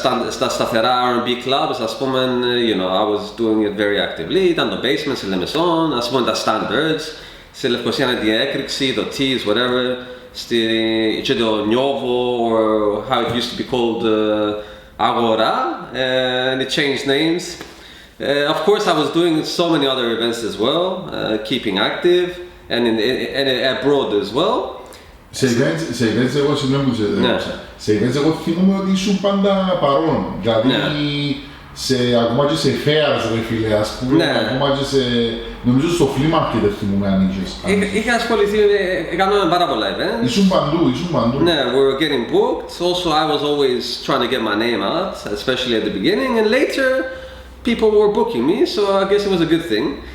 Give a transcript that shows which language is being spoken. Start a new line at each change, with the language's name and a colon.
Greek: Στα σταθερά R&B clubs, ας πούμε,
English: you know, I was doing it very actively.
Greek: Ήταν το basement, σε Λεμεσόν, ας πούμε τα standards. Στη Λευκοσία είναι η έκρηξη, το teas, whatever. Και το Νιόβο,
English: or how it used to be called, Agora, and it changed names. Of course, I was doing so many other events as well, keeping active. and abroad as well.
Greek: Σε events εγώ συγγνώμη που σε events εγώ θυμούμαι ότι ήσουν πάντα παρόν. Δηλαδή ακόμα και σε fairs ρε φίλε, ας πούμε, ακόμα και σε... Νομίζω στο flea market θυμούμαι αν είχες. Είχα ασχοληθεί, κάναμε πάρα πολλά events. Ήσουν παντού.
English: Ναι, we were getting booked. Also I was always trying to get my name out, especially at the beginning, and later people were booking me, so I guess it was a good thing.